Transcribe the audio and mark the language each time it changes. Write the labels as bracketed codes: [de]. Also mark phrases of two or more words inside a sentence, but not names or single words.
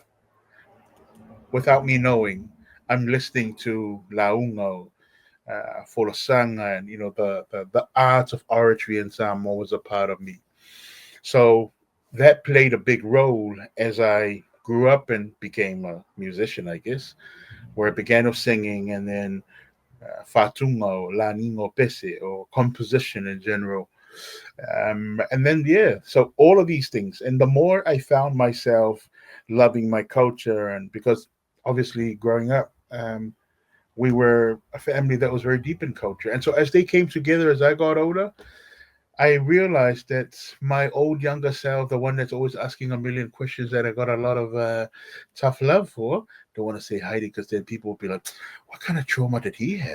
[en] Without me knowing, I'm listening to [sm] Laungo, Folosanga, [en] and the art of oratory in Samoa was a part of me. So that played a big role as I grew up and became a musician, I guess, where I began with singing and then [sm] fatungo, laningo pese, [en] or composition in general. And then, yeah, so all of these things. And the more I found myself loving my culture, and because obviously growing up, we were a family that was very deep in culture. And so as they came together as I got older, I realized that my old younger self, the one that's always asking a million questions that I got a lot of tough love for, don't want to say Heidi because then people will be like, what kind of trauma did he have?